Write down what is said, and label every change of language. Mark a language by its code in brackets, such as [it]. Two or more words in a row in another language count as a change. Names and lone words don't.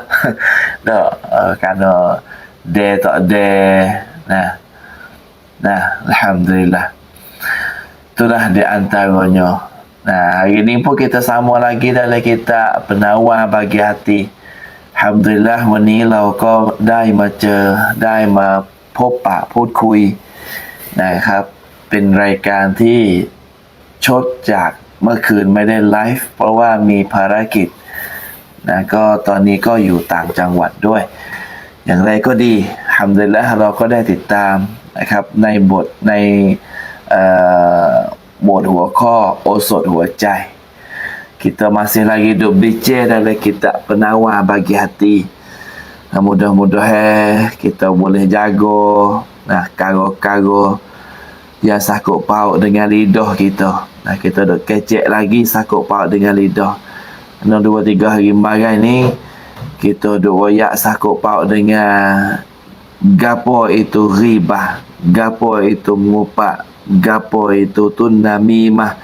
[ms] Kerana dia tak ada. Alhamdulillah. Itulah di antaranya. Hari ni pun kita sama lagi dalam kitab Penawar Bagi Hati. [th] Alhamdulillah วันนี้เราก็ได้มาเจอได้มาพบปะพูดคุยนะครับเป็นราย การที่ชดจากเมื่อคืนไม่ได้ไลฟ์เพราะว่ามีภารกิจก็ตอนนี้ก็อยู่ต่างจังหวัดด้วยอย่างไรก็ดีอัลฮัมดุลิลละห์เราก็ได้ติดตามนะครับในบทหัวข้อโอสถหัวใจ [ms] Kita masih lagi duduk bincang dalam kitab Penawar Bagi Hati. Mudah-mudahan kita boleh jaga karo-karo yang sakut paut dengan lidah kita. Kita duk kecek lagi sakut paut dengan lidah. 2-3 hari kemarin ni kita duk royak sakut paut dengan gapo itu ribah, gapo itu mengupak, gapo itu namimah.